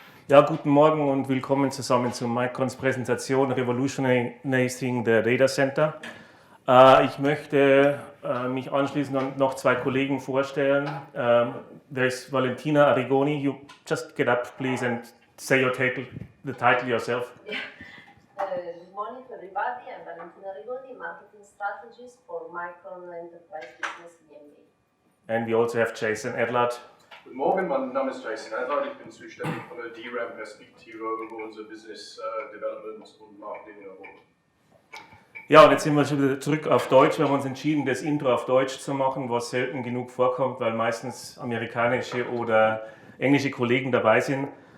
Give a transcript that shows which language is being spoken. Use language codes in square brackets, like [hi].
[de] Ja, guten Morgen und willkommen zusammen zu Microns Präsentation Revolutionizing the Data Center. Ich möchte mich anschließend und noch zwei Kollegen vorstellen. [en] There's Valentina Arrigoni. You just get up, please, and say the title yourself. Good morning to everybody. I'm Valentina Arrigoni, Marketing Strategist for Micron Enterprise Business GmbH. And we also have Jason Edlard. [de] Guten Morgen, mein Name ist Jason Edlard, ich bin zuständig von der DRAM-Perspektive über unser Business Development und Marketing in Europa. Ja, und jetzt sind wir schon wieder zurück auf Deutsch. Wir haben uns entschieden, das Intro auf Deutsch zu machen, was selten genug vorkommt, weil meistens amerikanische oder englische Kollegen dabei sind.